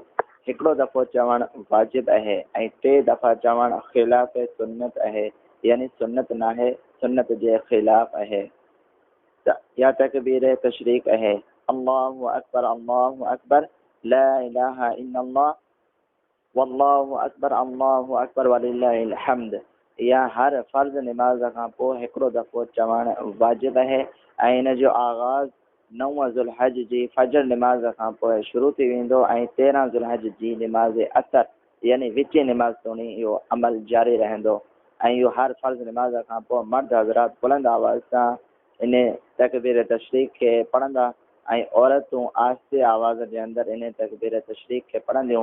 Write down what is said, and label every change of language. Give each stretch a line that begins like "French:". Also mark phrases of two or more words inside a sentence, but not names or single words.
Sindhi: हिकिड़ो दफ़ो चवणु वाजिब आहे ऐं 3 दफ़ा चवणु ख़िलाफ़ सुन्नत आहे, यानी सुन्नत न आहे, सुन्नत जे ख़िलाफ़ आहे। या तकबीर तशरीक है
Arabic: الله أكبر لا إله إلا الله والله أكبر ولله الحمد.
Sindhi: या हर फर्ज़ निमाज़ खां पोइ हिकिड़ो दफ़ो चवणु वाजिब आहे ऐं इन जो आगाज़ 9 ज़ुल्हज जी फजर निमाज़ खां पोइ शुरू थी वेंदो ऐं 13 ज़ुल्हज जी निमाज़ असर यानी विची निमाज़ तोणी इहो अमल जारी रहंदो ऐं इहो हर फर्ज़ निमाज़ खां पोइ मर्द हज़रात बुलंद आवाज़ सां इन तकबीर तशरीक खे पढ़ंदा ऐं औरतूं आहिस्ते आवाज़ जे अंदरि इन तकबीर तशरीक खे पढ़ंदियूं।